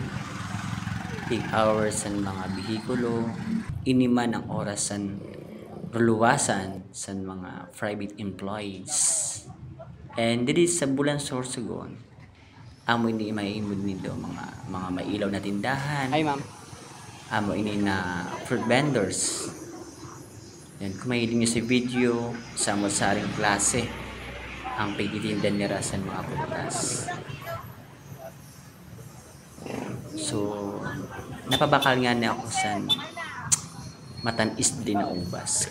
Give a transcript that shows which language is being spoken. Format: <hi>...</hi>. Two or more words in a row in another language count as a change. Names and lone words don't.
<bik>Peak hours san mga bihikulo, ini man ang oras san ruluwasan san mga</bik> <en>private employees.</en> <bik>And diri sa bulan Sorsogon, amo ini maimod nito mga mailaw na tindahan. Ay, ma'am. Amo ini na</bik> <en>fruit vendors.</en> <bik>Yan, kung mahiling nyo sa video, sa masaring klase, ang pagtitindan nila sa mga prutas. So, napabakal nga na ako sa matanis din na ubas.</bik>